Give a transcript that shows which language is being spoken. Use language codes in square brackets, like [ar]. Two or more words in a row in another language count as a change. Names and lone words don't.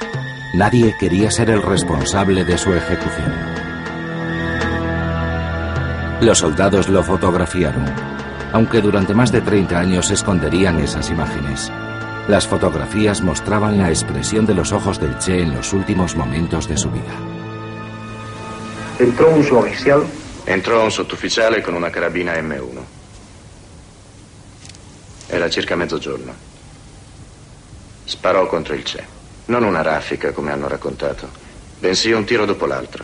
[es] Nadie quería ser el responsable de su ejecución. Los soldados lo fotografiaron, aunque durante más de 30 años esconderían esas imágenes. Las fotografías mostraban la expresión de los ojos del Che en los últimos momentos de su vida. [it] Entrò un suboficial. Entrò un sottufficiale con una carabina M1. Era circa mezzogiorno. Sparò contro il Che. Non una raffica, come hanno raccontato, bensì un tiro dopo l'altro.